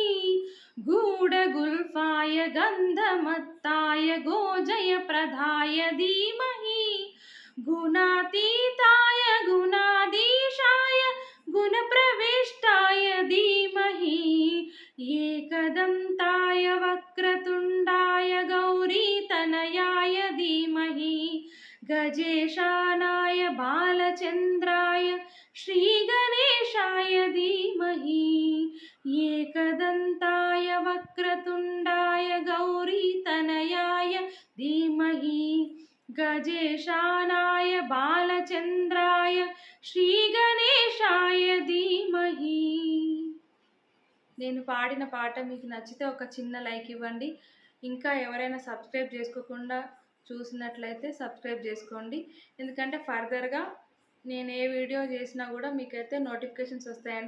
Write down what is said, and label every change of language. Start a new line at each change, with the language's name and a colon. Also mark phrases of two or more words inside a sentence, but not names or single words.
Sanskrit: गूढगुल्फाय गन्धमत्ताय गोजयप्रदाय धीमहि गुणातीताय गुणाधीशाय गुणप्रविष्टाय धीमहि एकदन्ताय वक्रतुण्डाय गौरीतनयाय धीमहि गजेशानाय बालचन्द्राय श्रीगणेशाय धीमहि एकदन्ताय वक्रतुण्डाय गौरीतनयाय धीमहि गजेशानाय बालचन्द्राय శ్రీగణేశాయ ధీమహి.
Telugu: నేను పాడిన పాట మీకు నచ్చితే ఒక చిన్న లైక్ ఇవ్వండి. ఇంకా ఎవరైనా సబ్స్క్రైబ్ చేసుకోకుండా చూసినట్లయితే సబ్స్క్రైబ్ చేసుకోండి. ఎందుకంటే ఫర్దర్గా నేను ఏ వీడియో చేసినా కూడా మీకైతే నోటిఫికేషన్స్ వస్తాయండి.